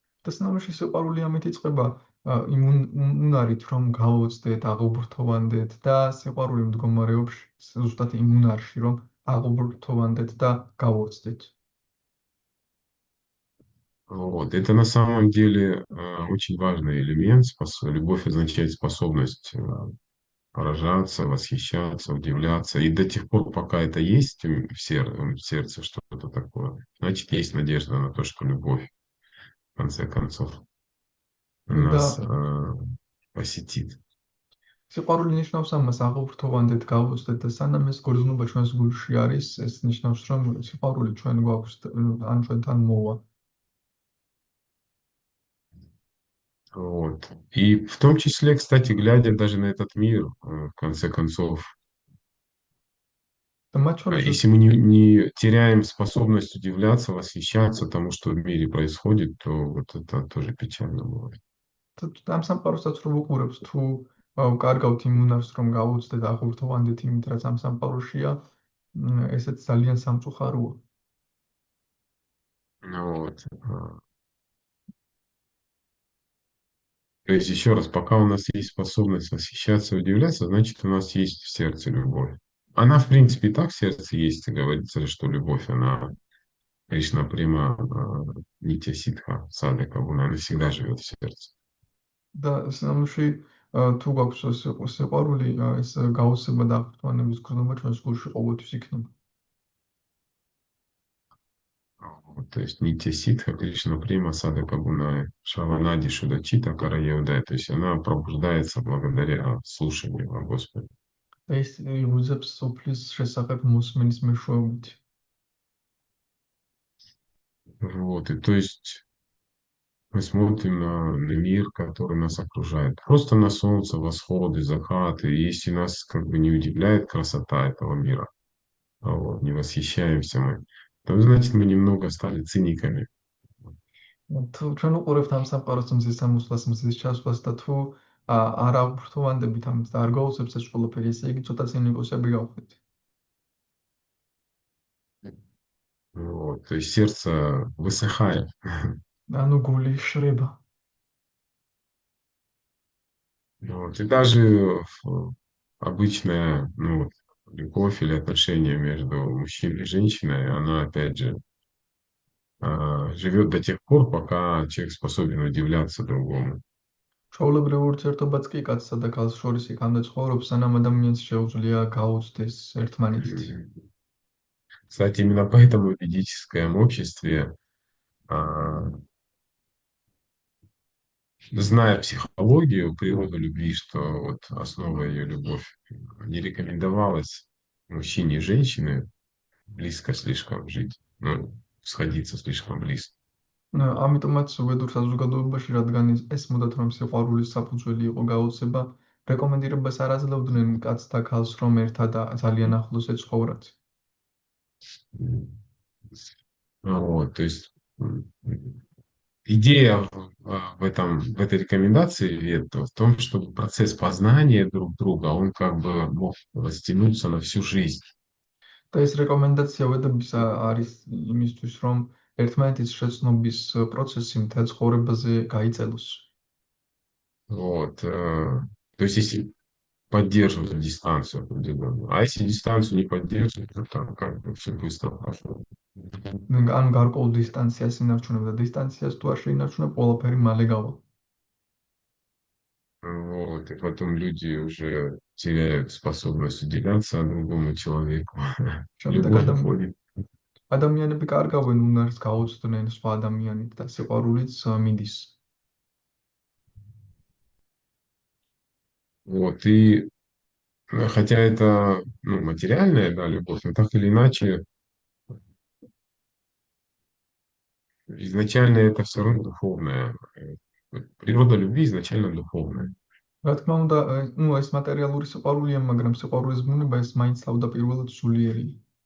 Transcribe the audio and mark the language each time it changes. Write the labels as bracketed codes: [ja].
[ka] და სინამდვილეში სიყვარული ამით იწყება იმუნარით, რომ გავუცდეთ, აღუბრთოვანდეთ და სიყვარული მდგომარეობს ზუსტად იმუნარში, რომ აღუბრთოვანდეთ და გავუცდეთ. [ru] Вот. Это на самом деле очень важный элемент. Любовь означает способность поражаться, восхищаться, удивляться. И до тех пор, пока это есть в сердце что-то такое, значит, есть надежда на то, что любовь, в конце концов, нас посетит. [ka] სიყვარული ნიშნავს ამას, აღუბრთოვანდეთ, გავუცდეთ და სანამ ეს გრძნობა ჩვენს გულში არის, ეს ნიშნავს, რომ სიყვარული ჩვენ გვაქვს, ან ჩვენთან მოვა. [ru] Вот. И в том числе, кстати, глядя даже на этот мир, в конце концов, если мы не теряем способность удивляться, восхищаться тому, что в мире происходит, то вот это тоже печально бывает. [ka] ამ სამყაროსაც რო ვუყურებთ, თუ კარგავთ იმუნარს, რომ გავუცდეთ, აღუბრთოვანდეთ იმით, რაც ამ სამყაროშია, ესეც ძალიან სამწუხაროა. [ru] Вот. То есть, еще раз, пока у нас есть способность восхищаться и удивляться, значит, у нас есть в сердце любовь. Она, в принципе, и так в сердце есть, и говорится, что любовь, она, Кришна Према, Нитья Ситха, Садхака, она всегда живет в сердце. [ka] და სინამდვილეში თუ გვაქვს სიყვარული, ეს გაუცება და აღფრთოვანების გრძნობა ჩვენს გულში ყოველთვის იქნება. [ru] То есть Нитья Ситха, Кришна Према, Садхака Гуная, Шаванади, Шудачита, Карайодай. То есть она пробуждается благодаря слушанию о Господе. [ka] ეს იგრძნობს სოფლის შესახებ მოსმენის მეშვეობით. [ru] Вот, и то есть мы смотрим на мир, который нас окружает. Просто на солнце, восходы, закаты. И если нас как бы не удивляет красота этого мира, вот, не восхищаемся мы, то значит мы немного стали циниками. [ka] თუ ჩვენ უყურებთ ამ სამყაროს მზის ამოსვლას, მზის ჩასვლას და თუ არ აღფრთოვანდებით ამით და არ გაუცებს ეს ყველაფერი, ესე იგი ცოტა ცინიკოსები გავხდით. [ru] Вот, то есть сердце высыхает. [ka] ანუ გული შრება. [ru] Вот, и даже обычная любовь или отношения между мужчиной и женщиной, она опять же живет до тех пор, пока человек способен удивляться другому. [ka] ჩვეულებრივ ურთიერთობაც კი კაცსა და ქალს შორის იქამდე ცხოვრობს, სანამ ადამიანს შეუძლია გაუცდეს ერთმანეთით. [ru] Кстати, именно поэтому в ведическом обществе, зная психологию, природу любви, что вот основа ее любовь, не рекомендовалось мужчине и женщине близко слишком жить, сходиться слишком близко. [ka] ამიტომაც ვედურ საზოგადოებაში, რადგან ეს მოდათ რომ სიყვარულის საფუძველი იყო გაოცება, რეკომენდირებას არ აძლევდნენ კაცს და ქალს რომ ერთად ძალიან ახლოს ეცხოვრათ. [ru] Вот, то есть идея в этой рекомендации в том, чтобы процесс познания друг друга, он как бы мог растянуться на всю жизнь. [ka] და ეს რეკომენდაცია ვედების არის იმისთვის, რომ ერთმანეთის შეცნობის პროცესი მთელ ცხოვრებაზე გაიწელოს. [ru] Вот, то есть если поддерживать дистанцию определенную, а если дистанцию не поддерживать, то там как бы все быстро прошло. [ka] ანუ გარკვეულ დისტანციას ინარჩუნებ და დისტანციას თუ არ შეინარჩუნებ, ყველაფერი მალე გავა. [ru] Вот, и потом люди уже теряют способность уделяться другому человеку. [ka] შემდეგ [ru] Любовь уходит. [ka] ადამიანები კარგავენ უნარს გაუწვდნენ სხვა ადამიანით და სიყვარულიც მიდის. [ru] Вот, и хотя это материальная, да, любовь, но так или иначе, изначально это все равно духовная. Природа любви изначально духовная. [ka] რა თქმა უნდა, ეს მატერიალური სიყვარულია, მაგრამ სიყვარულის ბუნება ეს მაინც თავდაპირველად სულიერია.